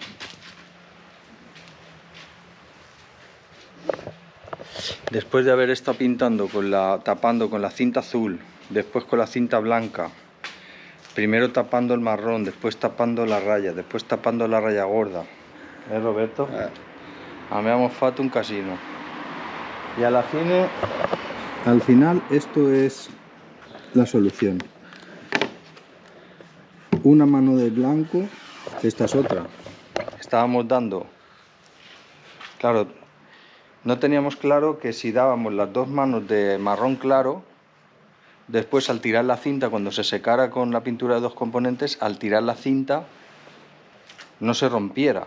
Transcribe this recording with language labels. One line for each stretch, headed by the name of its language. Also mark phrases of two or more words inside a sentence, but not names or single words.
Spanish: Después de haber estado pintando tapando con la cinta azul, después con la cinta blanca, primero tapando el marrón, después tapando la raya, después tapando la raya gorda. Roberto?
Italian: Abbiamo fatto un casino.
Spanish: Y al final esto es la solución. Una mano de blanco, esta es otra. Estábamos dando, claro, no teníamos claro que si dábamos las dos manos de marrón claro, después al tirar la cinta, cuando se secara con la pintura de dos componentes, al tirar la cinta no se rompiera.